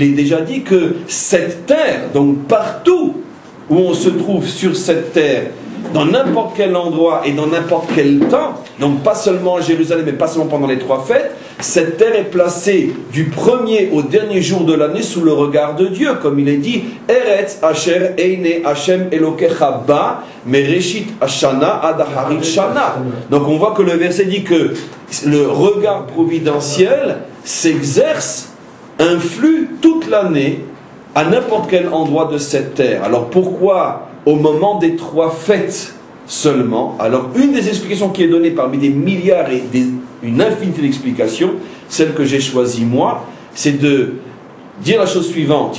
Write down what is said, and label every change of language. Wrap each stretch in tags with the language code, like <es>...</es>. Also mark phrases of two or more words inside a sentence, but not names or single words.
<fr>est déjà dit que cette terre, donc partout où on se trouve sur cette terre, dans n'importe quel endroit et dans n'importe quel temps, donc pas seulement à Jérusalem, mais pas seulement pendant les trois fêtes, cette terre est placée du premier au dernier jour de l'année sous le regard de Dieu, comme il est dit,</fr> <he>ארץ אשר עיני ה' אלהיך בה מראשית השנה עד אחרית שנה.</he> <fr>Donc on voit que le verset dit que le regard providentiel s'exerce, influe toute l'année à n'importe quel endroit de cette terre. Alors pourquoi au moment des trois fêtes seulement? Alors une des explications qui est donnée parmi des milliards et une infinité d'explications, celle que j'ai choisie moi, c'est de dire la chose suivante.</fr>